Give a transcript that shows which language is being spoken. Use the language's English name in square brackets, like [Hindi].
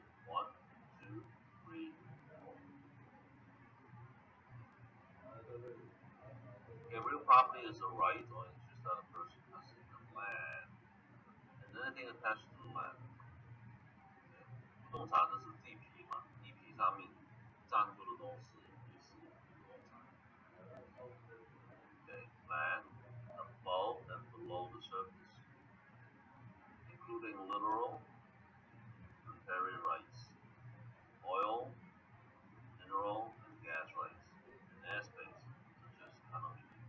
[English] 1, 2, 3, 4. Real property is a right or interest that a person has in the land, and anything attached to the land. [Chinese] 不动产就是地皮嘛，地皮上面占住的东西也是不动产。 [English] Okay, land above and below the surface, including literal and fairy rights, oil, mineral, and gas rights, and airspace, such as canopy.